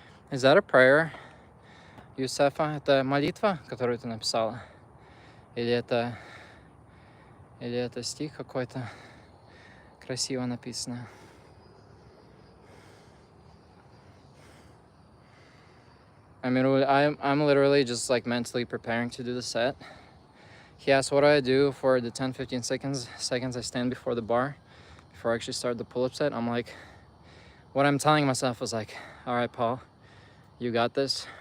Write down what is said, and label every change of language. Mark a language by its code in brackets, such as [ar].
[en] Is that a prayer, Юсефа? [ru] Это молитва, которую ты написала? Или это стих какой-то красиво написано? [en] I mean, I'm literally just like mentally preparing to do the set. He asked what do I do for the 10-15 seconds I stand before the bar before I actually start the pull-up set. I'm like, what I'm telling myself was like, all right, Paul, you got this.